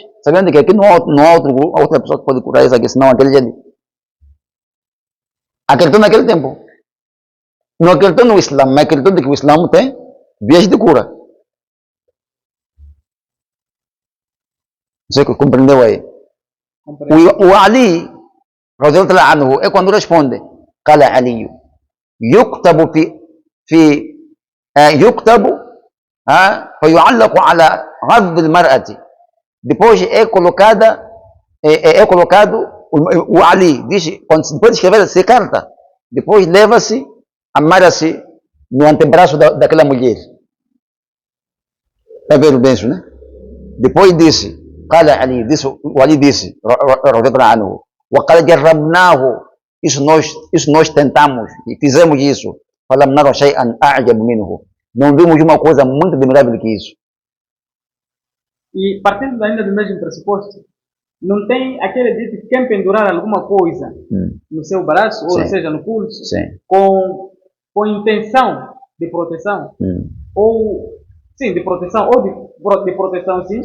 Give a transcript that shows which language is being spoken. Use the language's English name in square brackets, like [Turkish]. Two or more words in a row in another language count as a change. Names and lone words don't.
[Portuguese] Sabendo que aqui não há outra pessoa que pode curar isso aqui, senão aquele ali. Acreditou naquele tempo. Não acreditou no Islã, mas acreditou que o Islã tem vias de cura. Você compreendeu aí? O Ali, [Arabic] رضي الله عنه, [Portuguese] é quando responde, [Arabic] قال علي يكتب يكتب فيعلق على غض المرأة. [Portuguese] Depois é colocado o Ali diz, depois de escrever essa carta, depois leva-se, amarra-se no antebraço daquela mulher. Está vendo bem isso, né? Depois disse [Arabic] قال علي وعلي [Portuguese] disse [Arabic] رضي الله عنه وقال جربناه [Portuguese] isso nós tentamos e fizemos isso [Arabic] فلم نرى شيئا أعجب منه [Portuguese] não vimos uma coisa muito admirável que isso. E partindo ainda do mesmo pressuposto, não tem aquele dito que quem pendurar alguma coisa no seu braço, ou seja, no pulso, com intenção de proteção, ou sim, de proteção, ou de proteção, sim.